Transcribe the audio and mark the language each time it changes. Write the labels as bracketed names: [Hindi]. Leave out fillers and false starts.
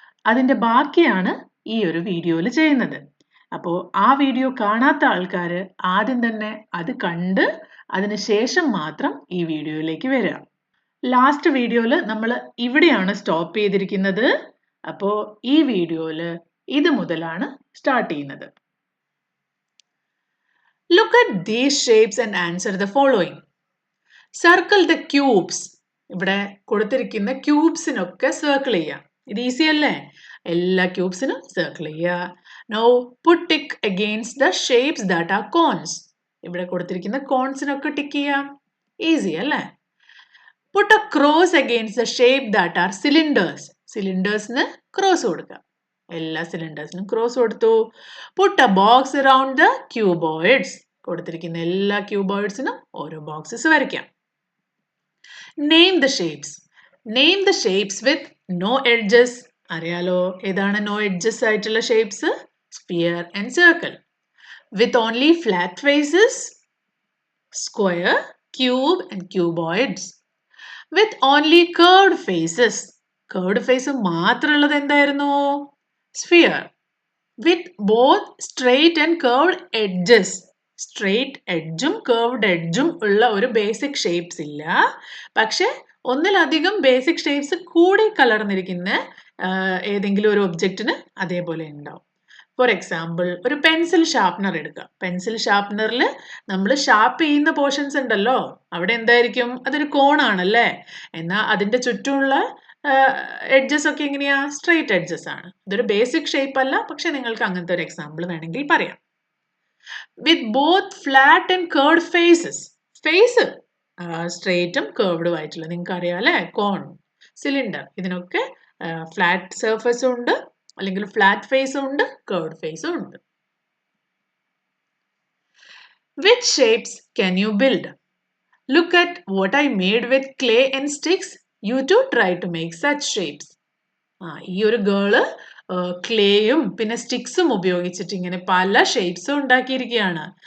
[Malayalam] അതിൻ്റെ ബാക്കിയാണ് ഈ ഒരു വീഡിയോയിൽ ചെയ്യുന്നത്. അപ്പോൾ ആ വീഡിയോ കാണാത്ത ആൾക്കാർ ആദ്യം തന്നെ അത് കണ്ട് അതിന് ശേഷം മാത്രം ഈ വീഡിയോയിലേക്ക് വരിക. ലാസ്റ്റ് വീഡിയോയിൽ നമ്മൾ ഇവിടെയാണ് സ്റ്റോപ്പ് ചെയ്തിരിക്കുന്നത്. അപ്പോൾ ഈ വീഡിയോയിൽ ഇത് മുതലാണ് സ്റ്റാർട്ട് ചെയ്യുന്നത്. [English] Look at these shapes and answer the following. Circle the cubes. [Malayalam] ഇവിടെ കൊടുത്തിരിക്കുന്ന ക്യൂബ്സിനൊക്കെ സർക്കിൾ ചെയ്യാം. ഇത് ഈസി അല്ലേ? എല്ലാ ക്യൂബ്സിനും സർക്കിൾ ചെയ്യുക. [English] Now put tick against the shapes that are cones. [Malayalam] ഇവിടെ കൊടുത്തിരിക്കുന്ന കോൺസിനൊക്കെ ടിക്ക് ചെയ്യാം. ഈസി അല്ലേ? [English] Put a cross against the shape that are cylinders. [Malayalam] സിലിണ്ടേഴ്സിന് cross കൊടുക്കുക. എല്ലാ സിലിണ്ടേഴ്സിനും ക്രോസ് കൊടുത്തു. [English] Put a box around the cuboids. [Malayalam] കൊടുത്തിരിക്കുന്ന എല്ലാ ക്യൂബോയിഡ്സിനും ഓരോ ബോക്സസ് വരയ്ക്കാം. [English] Name the shapes. Name the shapes with no edges. [Malayalam] അറിയാലോ ഏതാണ് നോ എഡ്ജസ് ആയിട്ടുള്ള shapes? [English] Sphere and circle. With only flat faces, square, cube and cuboids. With only curved faces. [Malayalam] Curved face മാത്രമുള്ളത് എന്തായിരുന്നു? [English] Sphere. With both straight and curved edges. [Malayalam] Straight edgeും curved edgeും ഉള്ള ഒരു basic shapes ഇല്ല. പക്ഷെ ഒന്നിലധികം basic shapes കൂടി കലർന്നിരിക്കുന്ന ഏതെങ്കിലും ഒരു ഒബ്ജക്റ്റിന് അതേപോലെ ഉണ്ടാവും. ഫോർ എക്സാമ്പിൾ ഒരു പെൻസിൽ ഷാർപ്നർ എടുക്കുക. പെൻസിൽ ഷാർപ്നറിൽ നമ്മൾ ഷാർപ്പ് ചെയ്യുന്ന പോർഷൻസ് ഉണ്ടല്ലോ, അവിടെ എന്തായിരിക്കും? അതൊരു കോണാണല്ലേ. എന്നാൽ അതിൻ്റെ ചുറ്റുമുള്ള എഡ്ജസ് ഒക്കെ എങ്ങനെയാ? സ്ട്രെയിറ്റ് എഡ്ജസ് ആണ്. ഇതൊരു ബേസിക് ഷേപ്പ് അല്ല, പക്ഷെ നിങ്ങൾക്ക് അങ്ങനത്തെ ഒരു എക്സാമ്പിൾ വേണമെങ്കിൽ പറയാം. [English] With both flat and curved faces. [Malayalam] Face സ്ട്രെയിറ്റും കർവ്ഡും ആയിട്ടുള്ള, നിങ്ങൾക്ക് അറിയാം അല്ലേ? കോൺ, സിലിണ്ടർ, ഇതിനൊക്കെ ഫ്ലാറ്റ് സർഫസും ഉണ്ട്, അല്ലെങ്കിൽ ഫ്ലാറ്റ് ഫേസും ഉണ്ട്, കർവ്ഡ് ഫേസും ഉണ്ട്. [English] Which shapes can you build? Look at what I made with clay and sticks. You too try to make such shapes. [Malayalam] ഈ ഒരു ഗേള് ക്ലേയും പിന്നെ സ്റ്റിക്സും ഉപയോഗിച്ചിട്ട് ഇങ്ങനെ പല ഷേപ്സും ഉണ്ടാക്കിയിരിക്കുകയാണ്.